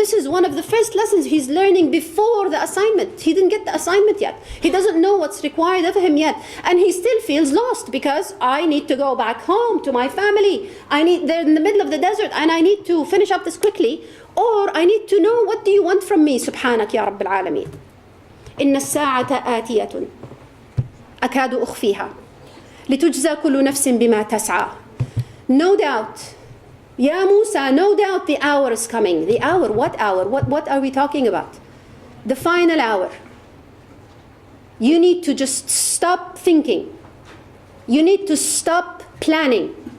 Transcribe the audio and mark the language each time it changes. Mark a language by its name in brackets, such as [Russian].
[English] This is one of the first lessons he's learning before the assignment. He didn't get the assignment yet. He doesn't know what's required of him yet. And he still feels lost because I need to go back home to my family. They're in the middle of the desert and I need to finish up this quickly. Or I need to know, what do you want from me? Subhanak ya Rabbil Alameen. [Arabic] إن الساعة آتية أكاد أخفيها لتجزى كل نفس بما تسعى. [English] No doubt, Ya Musa, no doubt the hour is coming. The hour, what hour? What are we talking about? The final hour. You need to just stop thinking. You need to stop planning.